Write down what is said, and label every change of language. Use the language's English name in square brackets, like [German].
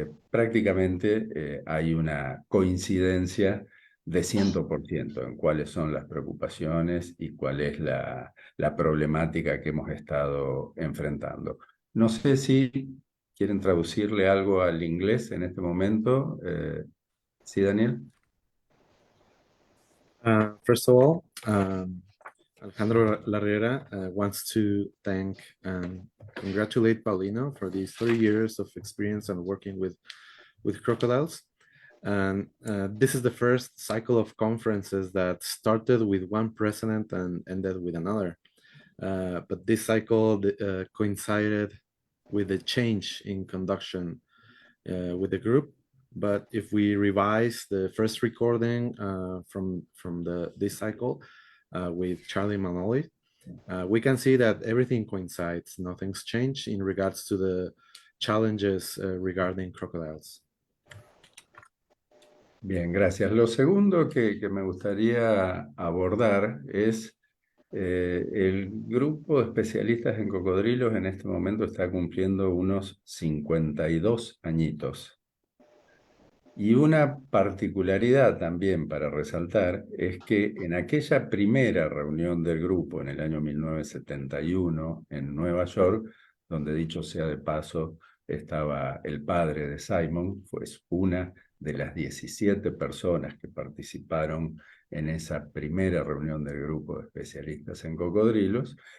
[Spanish] prácticamente hay una coincidencia de 100% en cuáles son las preocupaciones y cuál es la problemática que hemos estado enfrentando. No sé si quieren traducirle algo al inglés en este momento. ¿Sí, Daniel? [English] First of all, Alejandro Larriera wants to thank and congratulate Paulino for these 30 years of experience and working with crocodiles. And this is the first cycle of conferences that started with one president and ended with another. But this cycle coincided with a change in conduction with the group. But if we revise the first recording from this cycle with Charlie Manoli, we can see that everything coincides. Nothing's changed in regards to the challenges regarding crocodiles. [Spanish] Bien, gracias. Lo segundo que me gustaría abordar es el grupo de especialistas en cocodrilos en este momento está cumpliendo unos 52 añitos. Y una particularidad también para resaltar es que en aquella primera reunión del grupo en el año 1971 en Nueva York, donde dicho sea de paso estaba el padre de Simon, pues una de las 17 personas que participaron en esa primera reunión del grupo de especialistas en cocodrilos.